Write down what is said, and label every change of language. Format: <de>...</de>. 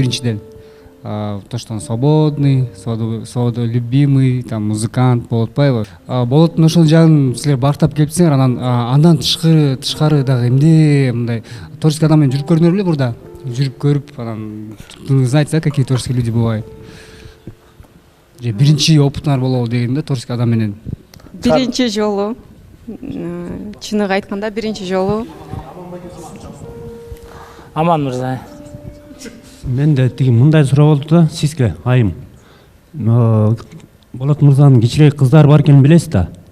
<ky>Биринчиден,</ky> <ru>то, что он свободный, свободолюбимый, там музыкант</ru> <ky>болуп атпайбы? Болоттун ошол жагын силер бактап келипсиңер, андан тышкары дагы эмне мындай творческий адам менен жүрүп көрдүңөр беле бурда? Жүрүп көрүп, анан</ky> <ru>знаете, какие творческие люди бывают?</ru> <ky>Же биринчи опытыңар болобу деген да творческий адам менен? Биринчи жолу, чыныгы айтканда биринчи жолу. Аман мырза. Менде тиги мындай суроо болду да сизге, айым. Болот мырзанын кичирээк кыздары бар экенин билесиз да?</ky>